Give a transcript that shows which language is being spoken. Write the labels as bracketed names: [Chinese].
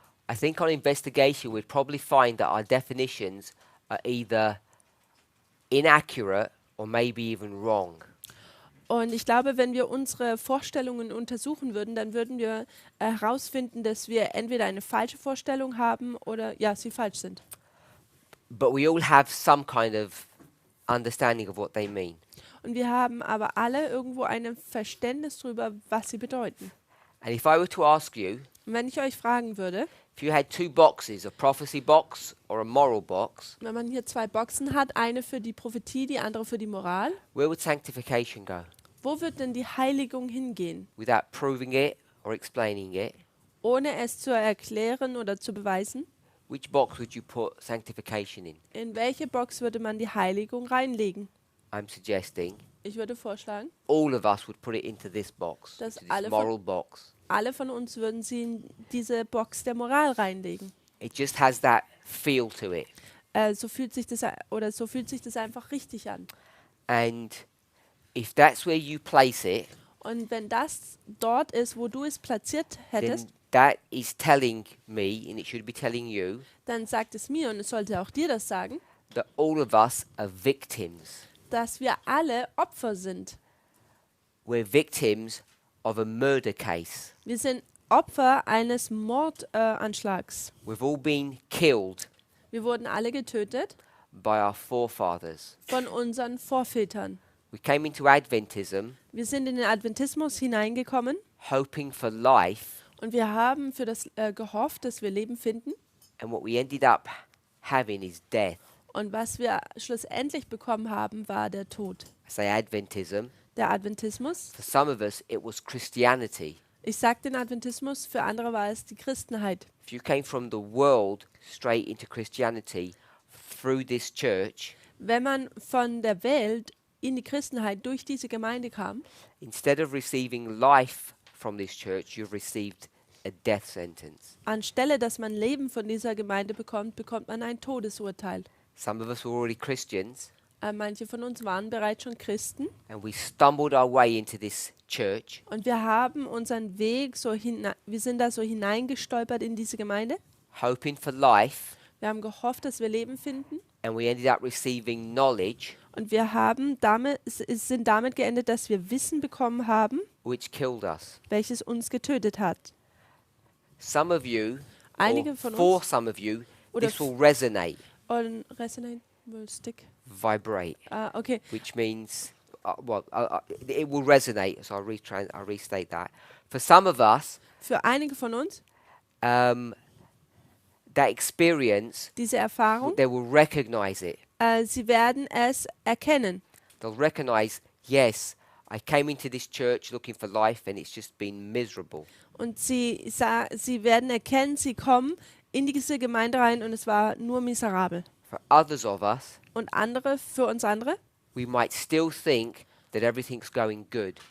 [English] I think on investigation we'd probably find that our definitions are either inaccurate or maybe even wrong. [German] Und ich glaube, wenn wir unsere Vorstellungen untersuchen würden, dann würden wir herausfinden, dass wir entweder eine falsche Vorstellung haben oder ja, sie falsch sind. [English] But we all have some kind of understanding of what they mean. [German] Und wir haben aber alle irgendwo ein Verständnis darüber, was sie bedeuten. [English] And if I were to ask you, [German] Und wenn ich euch fragen würde, [English] if you had two boxes, a prophecy box or a moral box, [German] wenn man hier zwei Boxen hat, eine für die Prophetie, die andere für die Moral, [English] where would sanctification go? [German] wo wird denn die Heiligung hingehen? [English] Without proving it or explaining it, [German] Ohne es zu erklären oder zu beweisen? [English] which box would you put sanctification in? [German] In welche Box würde man die Heiligung reinlegen? [English] I'm suggesting [German] Ich würde vorschlagen, [English] all of us would put it into this box, [German] Dass [English] to this [German] alle von- [English] moral box. [German] alle von uns würden sie in diese Box der Moral reinlegen. [English] It just has that feel to it. [German] So fühlt sich das einfach richtig an. [English] And if that's where you place it, [German] Und wenn das dort ist, wo du es platziert hättest, [English] then that is telling me, and it should be telling you, [German] dann sagt es mir und es sollte auch dir das sagen, [English] that all of us are victims. [German] dass wir alle Opfer sind. [English] We're victims of a murder case. [German] Wir sind Opfer eines Mordanschlags. [English] We've all been killed [German] Wir wurden alle getötet [English] by our forefathers. [German] von unseren Vorvätern. [English] We came into Adventism [German] Wir sind in den Adventismus hineingekommen [English] hoping for life, [German] und wir haben für das gehofft, dass wir Leben finden. [English] and what we ended up having is death. [German] Und was wir schlussendlich bekommen haben, war der Tod. [English] I say Adventism. [German] Der Adventismus. [English] For some of us, it was Christianity. [German] Ich sage den Adventismus, für andere war es die Christenheit. [English] If you came from the world straight into Christianity through this church, [German] Wenn man von der Welt in die Christenheit durch diese Gemeinde kam, [English] instead of receiving life from this church, you've received a death sentence. [German] anstelle dass man Leben von dieser Gemeinde bekommt, bekommt man ein Todesurteil. [English] Some of us were already Christians, [German] Manche von uns waren bereits schon Christen [English] and we stumbled our way into this church, [German] und wir haben unseren Weg wir sind da so hineingestolpert in diese Gemeinde. [English] hoping for life, [German] Wir haben gehofft, dass wir Leben finden [English] and we ended up receiving knowledge [German] und wir sind damit geendet, dass wir Wissen bekommen haben, [English] which killed us. [German] welches uns getötet hat. [English] Some of you, [German] Einige [English] or [German] von [English] for [German] uns [English] some of you, [German] oder [English] this will resonate, [German] und [English] resonate will stick. vibrate, Okay. which means, it will resonate. So I'll restate that. For some of us, [German] Für einige von uns [English] that experience, [German] diese Erfahrung, [English] they will recognize it. [German] sie werden es erkennen. [English] They'll recognize, yes, I came into this church looking for life, and it's just been miserable. [German] Und sie werden erkennen, sie kommen in diese Gemeinde rein und es war nur miserabel. [English] For others of us, [German] und andere für uns andere, [English] we might still think that everything's going good,